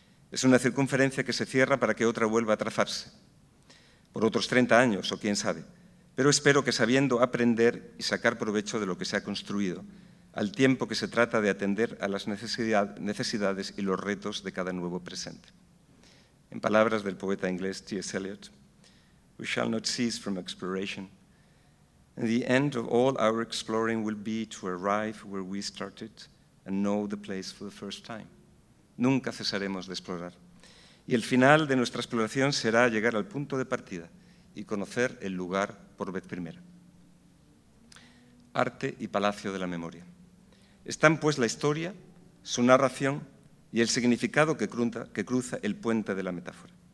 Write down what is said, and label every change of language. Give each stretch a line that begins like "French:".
Spanish: Es una circunferencia que se cierra para que otra vuelva a trazarse, por otros 30 años o quién sabe, pero espero que sabiendo aprender y sacar provecho de lo que se ha construido, al tiempo que se trata de atender a las necesidades y los retos de cada nuevo presente. En palabras del poeta inglés T.S.
English: Eliot, "We shall not cease from exploration, and the end of all our exploring will be to arrive where we started and know the place for the first time."
Spanish: Nunca cesaremos de explorar. Y el final de nuestra exploración será llegar al punto de partida y conocer el lugar por vez primera. Arte y palacio de la memoria. Están pues la historia, su narración y el significado que cruza el puente de la metáfora.